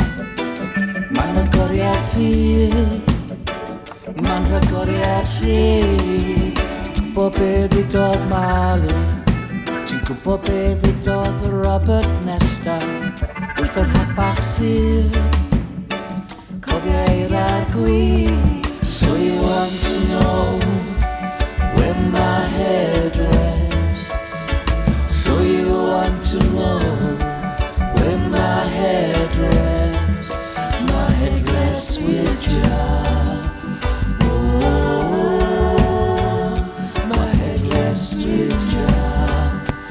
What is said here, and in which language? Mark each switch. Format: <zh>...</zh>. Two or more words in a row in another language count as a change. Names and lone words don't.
<cy>Ma'n agoriad ffydd, ma'n rhagoriad rhydd. Ti'n gwybod be ddudodd Marley, ti'n gwybod be ddudodd Robert Nesta, wrth yr hap bach sydd, cofio eir ar gwir.</cy> <en>So you want to know where my head rests. So you want to know where my head rests. My head rests with Jah. Oh, my head rests with Jah.</en>